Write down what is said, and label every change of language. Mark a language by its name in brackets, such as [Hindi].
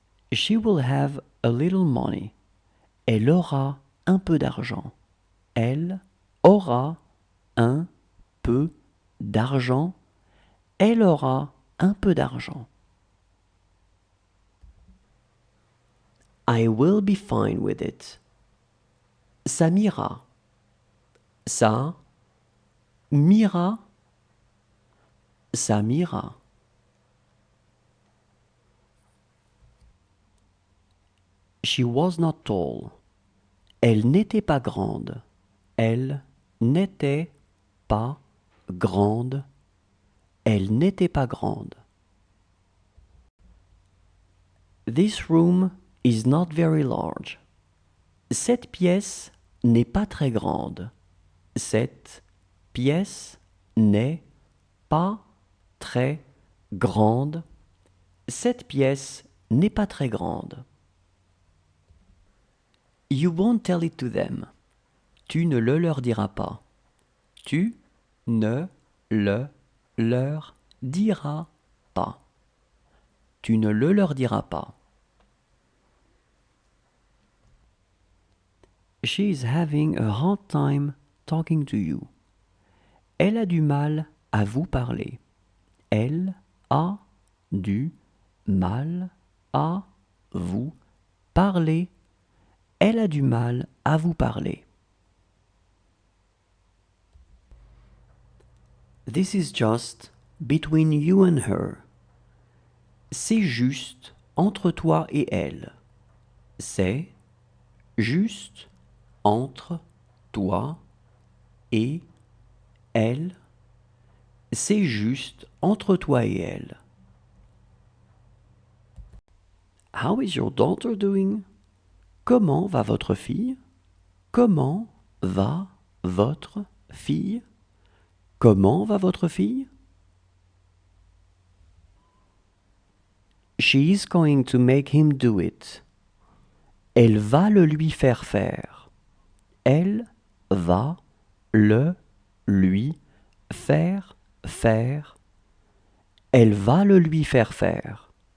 [English] She will have a little money. [French] Elle aura un peu d'argent. Elle aura un peu d'argent. Elle aura un peu d'argent. [English] I will be fine with it. [French] Ça m'ira. Ça m'ira. Ça m'ira. [English] She was not tall. [French] Elle n'était pas grande. Elle n'était pas grande. Elle n'était pas grande. [English] This room is not very large. [French] Cette pièce n'est pas très grande. Cette pièce n'est pas très grande. Cette pièce n'est pas très grande. [English] You won't tell it to them. [French] Tu ne le leur diras pas. Tu ne le leur diras pas. Tu ne le leur diras pas. [English] She is having a hard time talking to you. [French] Elle a du mal à vous parler. Elle a du mal à vous parler. Elle a du mal à vous parler. [English] This is just between you and her. [French] C'est juste entre toi et elle. C'est juste entre toi et elle. C'est juste entre toi et elle. [English] How is your daughter doing? [French] Comment va votre fille? Comment va votre fille? Comment va votre fille? [English] She is going to make him do it. [French] Elle va le lui faire faire. Elle va le lui faire faire. Elle va le lui faire faire.